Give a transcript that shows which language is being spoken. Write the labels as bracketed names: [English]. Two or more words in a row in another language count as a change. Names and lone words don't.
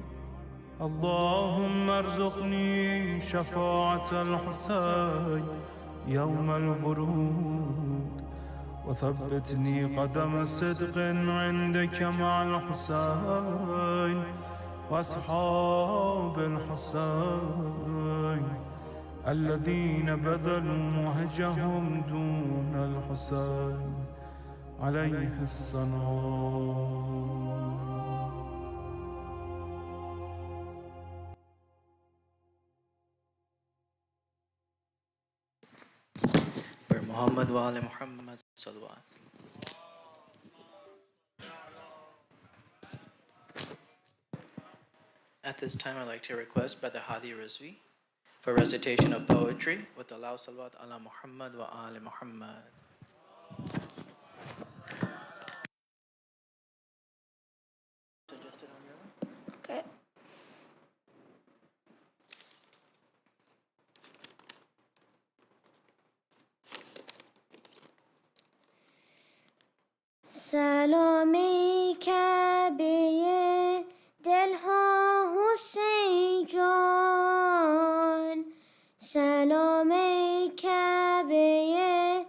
[Arabic] اللهم ارزقني شفاعة الحسين يوم الورود، وثبتني قدم صدق عندك مع الحسين وأصحاب الحسين الذين بذلوا مهجهم دون الحسين عليه السلام. محمد وآل محمد صلوات. [English] At this time, I'd like to request Brother Hadi Rizvi for recitation of poetry with the [Arabic] الله صلوات على محمد وآل محمد. [English] Okay. [Persian] سلام ای کعبه دلها حسین جان، سلام ای کعبه